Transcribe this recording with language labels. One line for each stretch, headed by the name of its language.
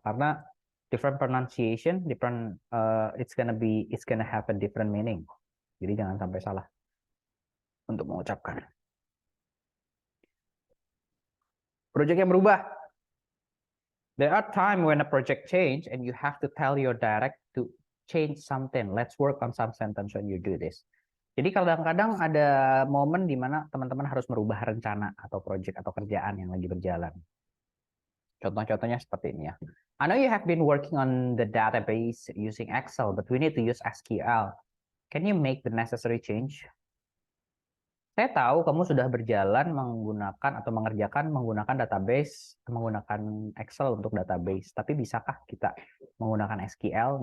Indonesian: Karena
English: different pronunciation, it's gonna have a different meaning.
Indonesian: Jadi jangan sampai salah untuk mengucapkan. Project yang berubah.
English: There are times when a project change and you have to tell your direct to change something. Let's work on some sentence when you do this.
Indonesian: Jadi kadang-kadang ada momen di mana teman-teman harus merubah rencana atau project atau kerjaan yang lagi berjalan. Contoh-contohnya seperti ini ya.
English: I know you have been working on the database using Excel, but we need to use SQL. Can you make the necessary change?
Indonesian: Saya tahu kamu sudah berjalan menggunakan atau mengerjakan menggunakan database, menggunakan Excel untuk database. Tapi bisakah kita menggunakan SQL?